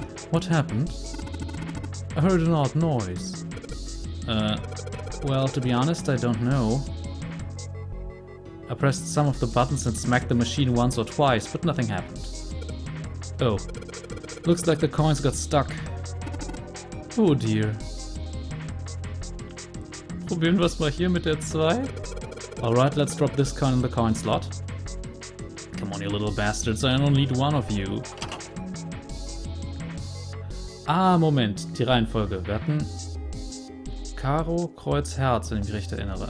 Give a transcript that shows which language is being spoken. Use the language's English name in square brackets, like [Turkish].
[English] What happened? I heard an odd noise. Well, to be honest, I don't know. I pressed some of the buttons and smacked the machine once or twice, but nothing happened. Oh. Looks like the coins got stuck. Oh dear. [German] Probieren wir es mal hier mit der 2. [English] Alright, let's drop this coin in the coin slot. Come on, you little bastards, I only need one of you. [German] Ah, Moment, die Reihenfolge. Wir hatten Karo, Kreuz, Herz, wenn ich mich recht erinnere.